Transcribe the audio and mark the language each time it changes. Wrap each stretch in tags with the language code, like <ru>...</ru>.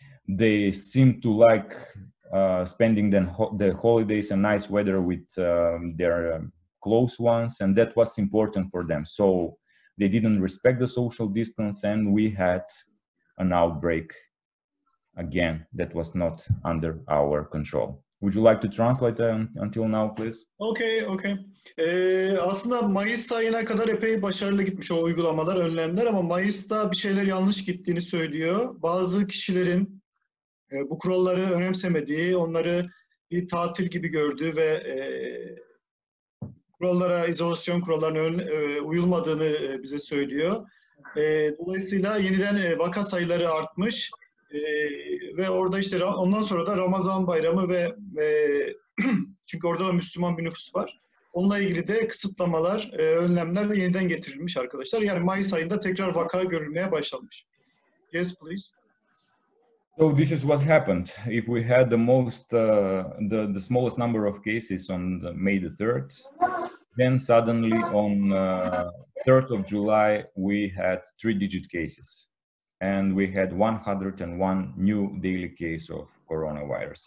<en>They seemed to like spending the holidays and nice weather with their close ones, and that was important for them. So they didn't respect the social distance, and we had an outbreak again that was not under our control. Would you like to translate until now, please? Okay.</en> <tr>Aslında Mayıs ayına kadar epey başarılı gitmiş o uygulamalar, önlemler, ama Mayıs'ta bir şeyler yanlış gittiğini söylüyor. Bazı kişilerin bu kuralları önemsemediği, onları bir tatil gibi gördüğü ve kurallara, izolasyon kurallarına uyulmadığını bize söylüyor. Dolayısıyla yeniden vaka sayıları artmış ve orada işte ondan sonra da Ramazan bayramı ve çünkü orada da Müslüman bir nüfus var. Onunla ilgili de kısıtlamalar, önlemler yeniden getirilmiş arkadaşlar. Yani Mayıs ayında tekrar vaka görülmeye başlanmış.</tr> <en>Yes, please. So this is what happened. If we had the smallest number of cases on May the 3rd, then suddenly on 3rd of July, we had 3-digit cases. And we had 101 new daily case of coronavirus.</en>